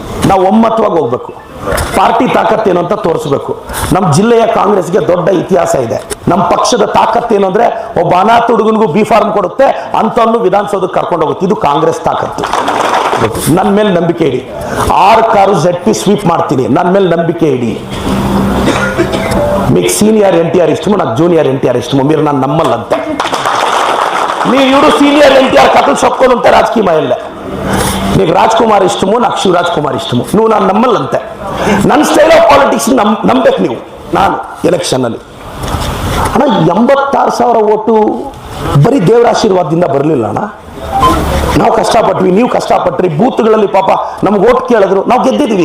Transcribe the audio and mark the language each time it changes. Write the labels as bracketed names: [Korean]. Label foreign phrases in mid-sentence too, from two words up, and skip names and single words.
[Kannada] ನಾವು ಒಮ್ಮತವಾಗಿ ಹೋಗ್ಬೇಕು. ಪಾರ್ಟಿ ತಾಕತ್ತೇನು ಅಂತ ತೋರಿಸ್ಬೇಕು. ನಮ್ಮ ಜಿಲ್ಲೆಯ ಕಾಂಗ್ರೆಸ್ಗೆ ದೊಡ್ಡ ಇತಿಹಾಸ ಇದೆ. ನಮ್ಮ ಪಕ್ಷದ ತಾಕತ್ತೇನು ಅಂದ್ರೆ ಒಬ್ಬ ಅನಾಥ ಹುಡುಗನಿಗೂ [English] B form [Kannada] ಕೊಡುತ್ತೆ ಅಂತವನ್ನು ವಿಧಾನಸೌಧಕ್ಕೆ ಕರ್ಕೊಂಡು ಹೋಗುತ್ತೆ. ಇದು ಕಾಂಗ್ರೆಸ್ ತಾಕತ್ತು. ನನ್ನ ಮೇಲೆ ನಂಬಿಕೆ ಇಡಿ. 6 ಕಾರು ZP ಸ್ವೀಪ್ ಮಾಡ್ತೀನಿ. ನನ್ನ ಮೇಲೆ ನಂಬಿಕೆ ಇಡಿ. [Telugu] మీకు సీనియర్ ఎన్టీఆర్ ఇష్టము, నాకు జూనియర్ ఎన్టీఆర్ ఇష్టము. మీరు నన్ను నమ్మల్లంతే. మీరు సీనియర్ ఎన్టీఆర్ కథలు చెప్పుకొని ఉంటే రాజకీయ నీకు రాజ్ కుమార్ ఇష్టము, నాకు ಶಿವರಾಜ್ ಕುಮಾರ್ ಇಷ್ಟము. [Kannada] నువ్వు ನಾನು ನಮ್ಮಲ್ಲಂತೆ. ನನ್ನ [English] style of politics [Kannada] ನಂಬೇಕು ನೀವು. ನಾನು ಎಲೆಕ್ಷನ್ ಅಲ್ಲಿ 86,000 ಓಟು ಬರೀ ದೇವರ ಆಶೀರ್ವಾದದಿಂದ ಬರಲಿಲ್ಲ ಅಣ್ಣ. ನಾವು ಕಷ್ಟಪಟ್ವಿ, ನೀವು ಕಷ್ಟಪಟ್ರಿ. ಬೂತ್ಗಳಲ್ಲಿ ಪಾಪ ನಮ್ಗೆ ಓಟ್ ಕೇಳಿದ್ರು, ನಾವು ಗೆದ್ದಿದ್ದೀವಿ.